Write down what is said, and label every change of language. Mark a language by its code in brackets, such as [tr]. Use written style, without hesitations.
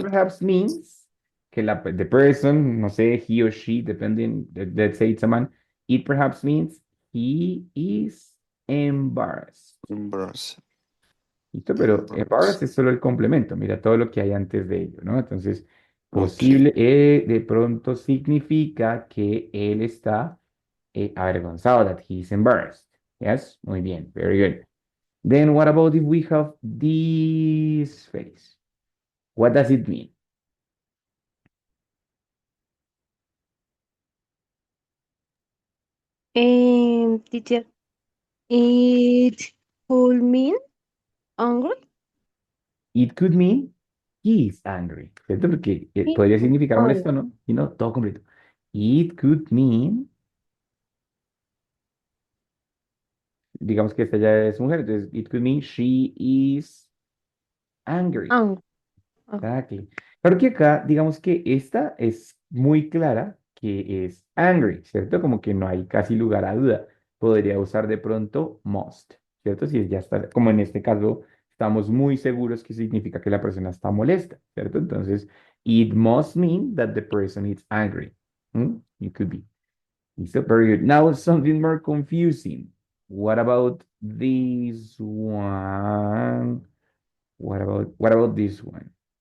[en] perhaps means que the person, [es] no sé, [en] he or she, depending, let's say it's a man, it perhaps means he is embarrassed. Embarrassed. [es] ¿Listo? Pero [en] Embarrassed. [es] embarrassed es solo el complemento, mira todo lo que hay antes de ello, ¿no? Entonces, [en] Okay. [es] posible, de pronto significa que él está avergonzado, [en] that he is embarrassed. Yes? [es] Muy bien, [en] very good. Then what about if we have this face? What does it mean? Teacher, it could mean angry. It could mean he is angry, [es] ¿cierto? Porque podría significar [en] Oh, yeah. [es] molesto, ¿no? Y no, todo completo. [en] It could mean, [es] digamos que esta ya es mujer, entonces [en] it could mean she is angry. Angry. Oh. Exactly. [es] Claro que acá, digamos que esta es muy clara que es angry, ¿cierto? Como que no hay casi lugar a duda. Podría usar de pronto must, ¿cierto? Si ya está, como en este caso, estamos muy seguros que significa que la persona está molesta, ¿cierto? Entonces, [en] it must mean that the person is angry. It could be. [es] Listo, [en] very good. Now something more confusing. What about this one? What about this one?